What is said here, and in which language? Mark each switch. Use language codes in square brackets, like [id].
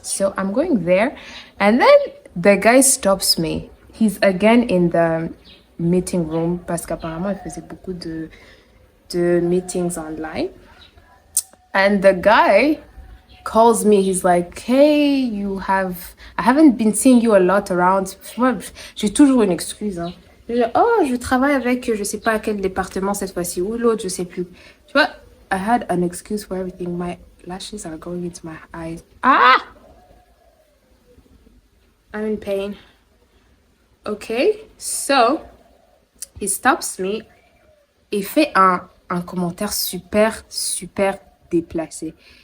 [en] So I'm going there. And then the guy stops me. He's again in the meeting room [fr] parce qu'apparemment, il faisait beaucoup de meetings online. [en] And the guy calls me. He's like, hey, I haven't been seeing you a lot around. [fr] Moi, j'ai toujours une excuse. Hein. Je travaille avec, je sais pas à quel département cette fois-ci ou l'autre, je sais plus. Tu vois, [en] I had an excuse for everything. My lashes are going into my eyes. Ah! I'm in pain. Okay, so he stops me [fr] et fait un commentaire super, super déplacé.